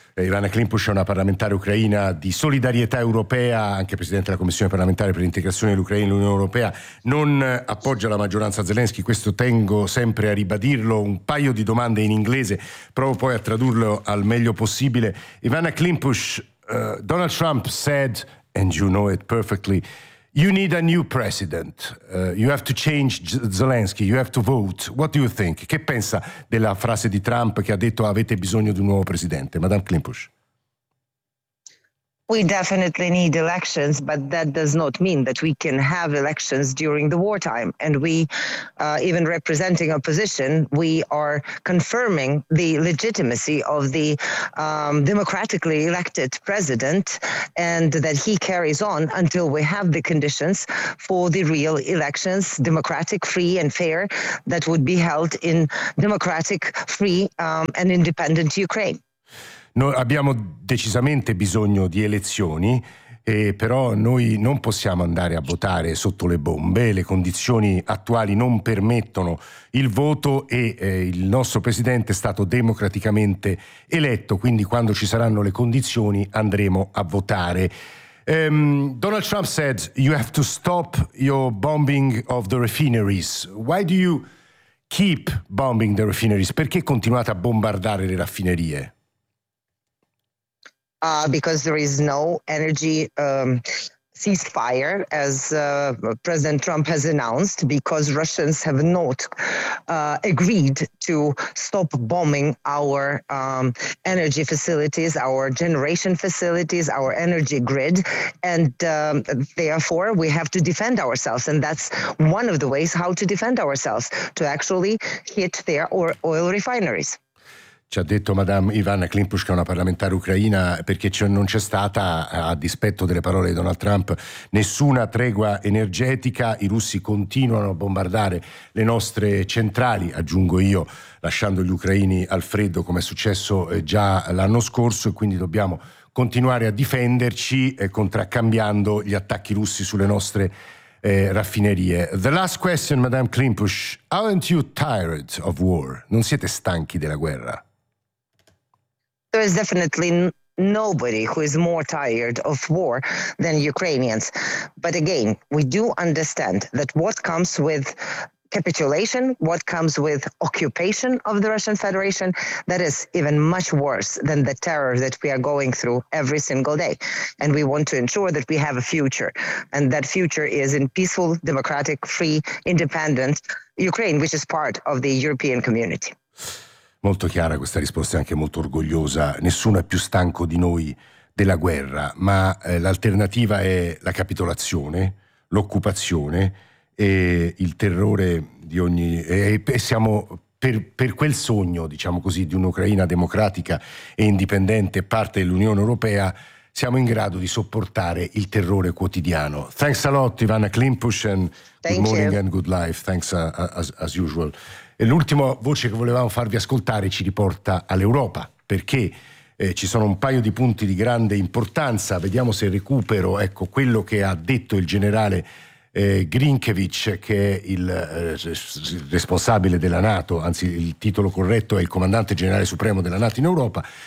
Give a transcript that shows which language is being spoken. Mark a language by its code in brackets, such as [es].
[it] Ivana Klimpush è una parlamentare ucraina di Solidarietà Europea, anche presidente della Commissione parlamentare per l'integrazione dell'Ucraina nell'Unione Europea. Non appoggia la maggioranza Zelensky, questo tengo sempre a ribadirlo. Un paio di domande in inglese, provo poi a tradurlo al meglio possibile. [en] Ivana Klimpush, Donald Trump said, and you know it perfectly, you need a new president, you have to change Zelensky, you have to vote. What do you think? [it] Che pensa della frase di Trump che ha detto avete bisogno di un nuovo presidente? Madame Klimpush. [en] We definitely need elections, but that does not mean that we can have elections during the wartime. And we, even representing opposition, we are confirming the legitimacy of the democratically elected president and that he carries on until we have the conditions for the real elections, democratic, free and fair, that would be held in democratic, free and independent Ukraine. [it] Noi abbiamo decisamente bisogno di elezioni, però noi non possiamo andare a votare sotto le bombe, le condizioni attuali non permettono il voto e il nostro presidente è stato democraticamente eletto, quindi quando ci saranno le condizioni andremo a votare. [en] Donald Trump said you have to stop your bombing of the refineries. Why do you keep bombing the refineries? [it] Perché continuate a bombardare le raffinerie? [en] Because there is no energy ceasefire, as President Trump has announced, because Russians have not agreed to stop bombing our energy facilities, our generation facilities, our energy grid. And therefore, we have to defend ourselves. And that's one of the ways how to defend ourselves, to actually hit their oil refineries. [it] Ci ha detto Madame Ivana Klimpush, che è una parlamentare ucraina, perché non c'è stata, a dispetto delle parole di Donald Trump, nessuna tregua energetica. I russi continuano a bombardare le nostre centrali, aggiungo io, lasciando gli ucraini al freddo, come è successo già l'anno scorso, e quindi dobbiamo continuare a difenderci contraccambiando gli attacchi russi sulle nostre raffinerie. [en] The last question, Madame Klimpush, aren't you tired of war? [it] Non siete stanchi della guerra? [en] There is definitely nobody who is more tired of war than Ukrainians. But again, we do understand that what comes with capitulation, what comes with occupation of the Russian Federation, that is even much worse than the terror that we are going through every single day. And we want to ensure that we have a future, and that future is in peaceful, democratic, free, independent Ukraine, which is part of the European community. [it] Molto chiara questa risposta, è anche molto orgogliosa. Nessuno è più stanco di noi della guerra, ma l'alternativa è la capitolazione, l'occupazione e il terrore di ogni... E siamo per quel sogno, diciamo così, di un'Ucraina democratica e indipendente, parte dell'Unione Europea, siamo in grado di sopportare il terrore quotidiano. [en] Thanks a lot, Ivana Klimpush, and good morning and good life. Thanks as usual. [it] E l'ultima voce che volevamo farvi ascoltare ci riporta all'Europa, perché ci sono un paio di punti di grande importanza. Vediamo se recupero, ecco, quello che ha detto il generale Grinkevich, che è il responsabile della NATO, anzi il titolo corretto è il comandante generale supremo della NATO in Europa,